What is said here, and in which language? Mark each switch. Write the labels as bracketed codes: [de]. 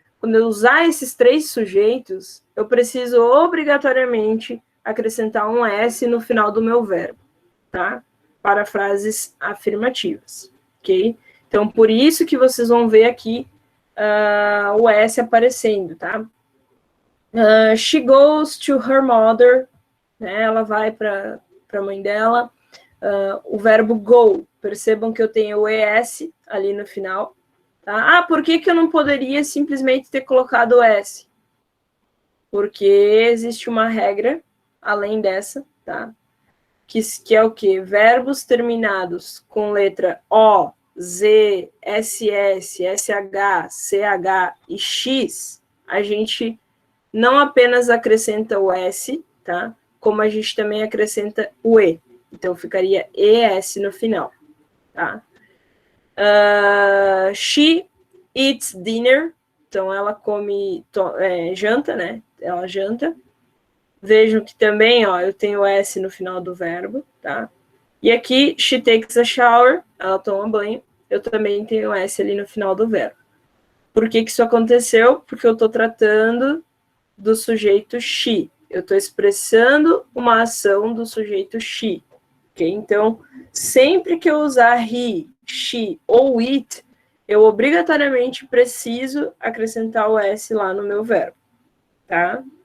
[pt] Quando eu usar esses três sujeitos, eu preciso obrigatoriamente acrescentar um S no final do meu verbo, tá? Para frases afirmativas, ok? Então, por isso que vocês vão ver aqui o S aparecendo, tá? [en] She goes to her mother, né? [pt] Ela vai para a mãe dela. O verbo go, percebam que eu tenho o ES ali no final. Tá? Por que eu não poderia simplesmente ter colocado o S? Porque existe uma regra, além dessa, tá? Que é o quê? Verbos terminados com letra O, Z, SS, SH, CH e X, a gente não apenas acrescenta o S, tá? Como a gente também acrescenta o E. Então, ficaria ES no final, tá? [en] She eats dinner. [pt] Então, ela come, janta, né? Ela janta. Vejam que também, ó, eu tenho S no final do verbo, tá? [en] E aqui, she takes a shower. [pt] Ela toma banho. Eu também tenho S ali no final do verbo. Por que isso aconteceu? Porque eu estou tratando do sujeito she. Eu estou expressando uma ação do sujeito she. Okay? Então, sempre que eu usar he, she ou it, eu obrigatoriamente preciso acrescentar o S lá no meu verbo. Tá?